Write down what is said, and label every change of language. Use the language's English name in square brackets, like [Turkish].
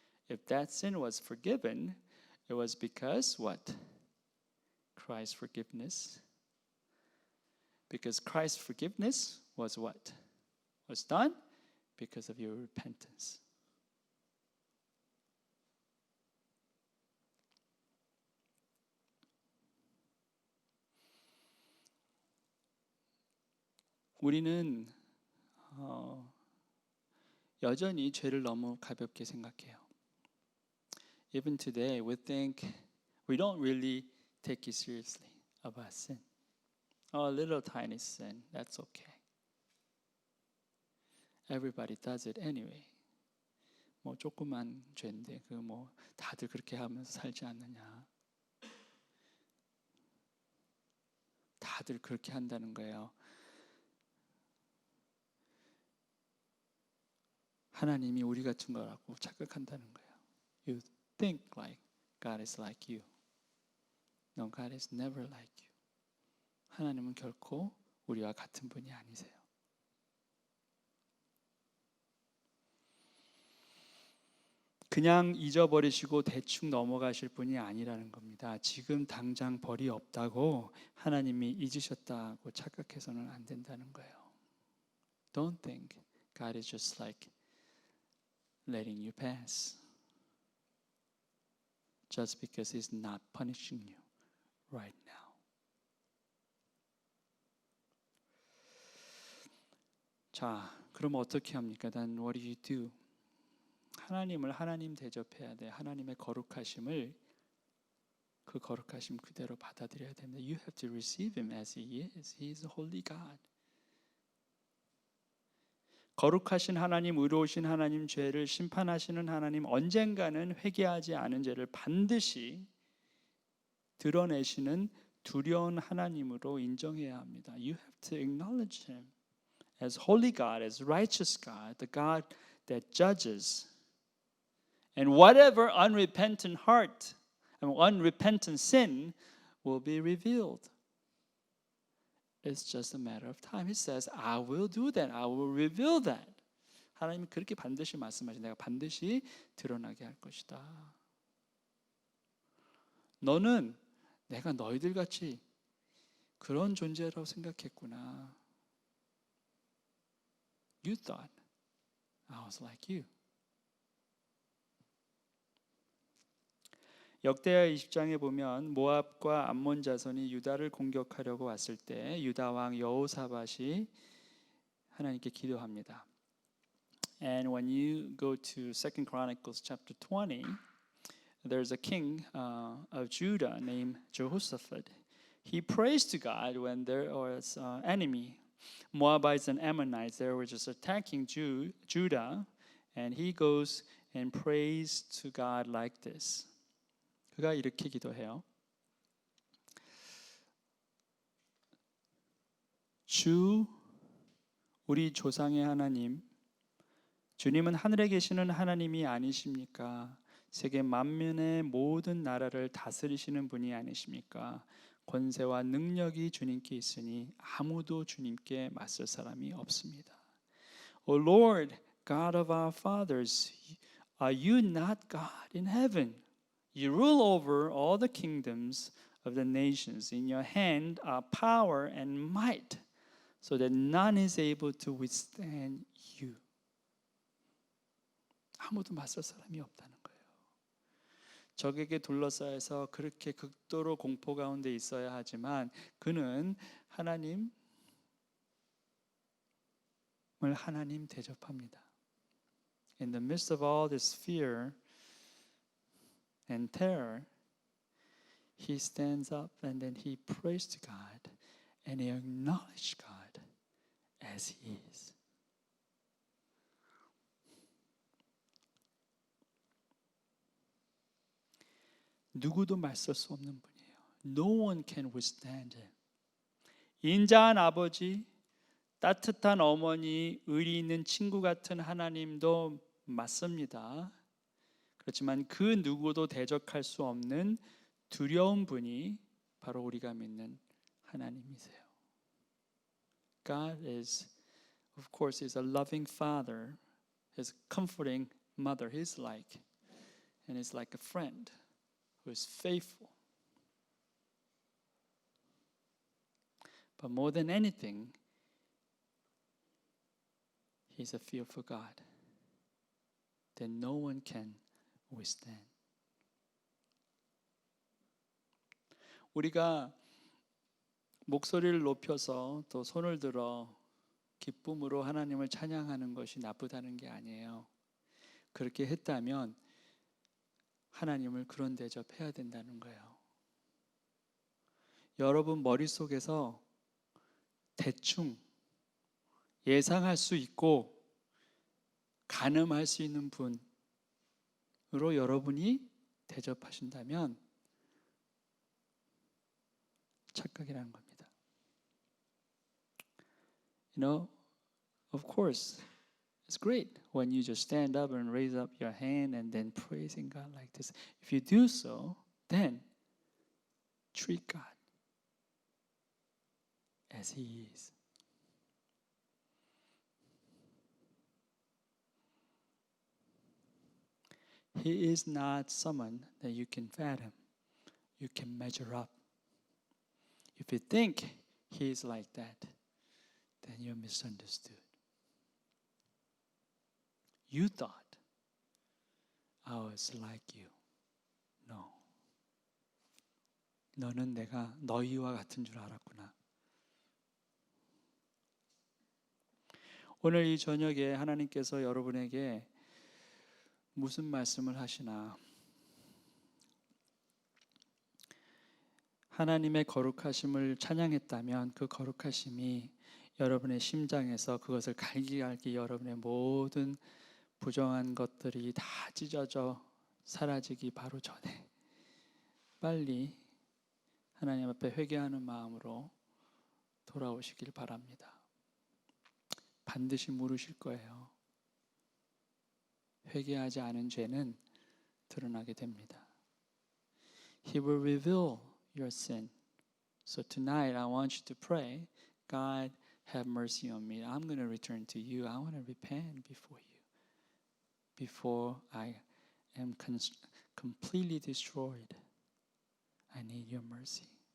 [English] If that sin was forgiven, it was because what? Christ's forgiveness. Because Christ's forgiveness was what? Was done because of your repentance. [Korean] 우리는 여전히 죄를 너무 가볍게 생각해요. [English] Even today, we think we don't really take it seriously about sin. Oh, a little tiny sin, that's okay. Everybody does it anyway. [Korean] 뭐 조그만 죄인데 그 뭐 다들 그렇게 하면서 살지 않느냐. 다들 그렇게 한다는 거예요. 하나님이 우리 같은 거라고 착각한다는 거예요. [English] You think like God is like you. No, God is never like you. [Korean] 하나님은 결코 우리와 같은 분이 아니세요. 그냥 잊어버리시고 대충 넘어가실 분이 아니라는 겁니다. 지금 당장 벌이 없다고 하나님이 잊으셨다고 착각해서는 안 된다는 거예요. [English] Don't think God is just like letting you pass. Just because He's not punishing you right now. [Korean] 자, 그럼 어떻게 합니까? [English] Then what do you do? [Korean] 하나님을 하나님 대접해야 돼. 하나님의 거룩하심을 그 거룩하심 그대로 받아들여야 됩니다. [English] You have to receive Him as He is. He is a holy God. [Korean] 거룩하신 하나님, 의로우신 하나님, 죄를 심판하시는 하나님, 언젠가는 회개하지 않은 죄를 반드시 드러내시는 두려운 하나님으로 인정해야 합니다. [English] You have to acknowledge Him as holy God, as righteous God, the God that judges. And whatever unrepentant heart, unrepentant sin will be revealed. It's just a matter of time. He says, I will do that. I will reveal that. [Korean] 하나님이 그렇게 반드시 말씀하신 내가 반드시 드러나게 할 것이다. 너는 내가 너희들 같이 그런 존재라고 생각했구나. [English] You thought I was like you. [Korean] 역대하 20장에 보면 모압과 암몬 자손이 유다를 공격하려고 왔을 때 유다 왕 여호사밧이 하나님께 기도합니다. [English] And when you go to 2 Chronicles chapter 20, there's a king of Judah named Jehoshaphat. He prays to God when there was enemy, Moabites and Ammonites. They were just attacking Judah, and he goes and prays to God like this. [Korean] 그가 이렇게 기도해요. 주 우리 조상의 하나님, 주님은 하늘에 계시는 하나님이 아니십니까? 세계 만민의 모든 나라를 다스리시는 분이 아니십니까? 권세와 능력이 주님께 있으니 아무도 주님께 맞설 사람이 없습니다. [English] O Lord, God of our fathers, are you not God in heaven? You rule over all the kingdoms of the nations. In your hand are power and might, so that none is able to withstand you. [Korean] 아무도 맞설 사람이 없다는 거예요. 적에게 둘러싸여서 그렇게 극도로 공포 가운데 있어야 하지만 그는 하나님을 하나님 대접합니다. [English] In the midst of all this fear and terror, he stands up and then he prays to God and he acknowledges God as he is. [Korean] 누구도 맞설 수 없는 분이에요. [English] No one can withstand him. [Korean] 인자한 아버지, 따뜻한 어머니, 의리 있는 친구 같은 하나님도 맞습니다. 그렇지만 그 누구도 대적할 수 없는 두려운 분이 바로 우리가 믿는 하나님이세요. [English] God is, of course, is a loving father, is a comforting mother. He's like, and is like a friend who is faithful. But more than anything, He's a fearful God that no one can withstand. [Korean] 우리가 목소리를 높여서 또 손을 들어 기쁨으로 하나님을 찬양하는 것이 나쁘다는 게 아니에요. 그렇게 했다면 하나님을 그런 대접해야 된다는 거예요. 여러분 머릿속에서 대충 예상할 수 있고 가늠할 수 있는 분 여러분이 대접하신다면 착각이라는 겁니다. [English] You know, of course, it's great when you just stand up and raise up your hand and then praising God like this. If you do so, then treat God as He is. He is not someone that you can fathom, you can measure up. If you think He is like that, then you're misunderstood. You thought I was like you. No. [Korean] 너는 내가 너희와 같은 줄 알았구나. 오늘 이 저녁에 하나님께서 여러분에게 무슨 말씀을 하시나? 하나님의 거룩하심을 찬양했다면 그 거룩하심이 여러분의 심장에서 그것을 갈기갈기 여러분의 모든 부정한 것들이 다 찢어져 사라지기 바로 전에 빨리 하나님 앞에 회개하는 마음으로 돌아오시길 바랍니다. 반드시 물으실 거예요. 회개하지 않은 죄는 드러나게 됩니다. [English] He will reveal your sin. So tonight I want you to pray, God, have mercy on me. I'm going to return to you. I want to repent before you. Before I am completely destroyed, I need your mercy.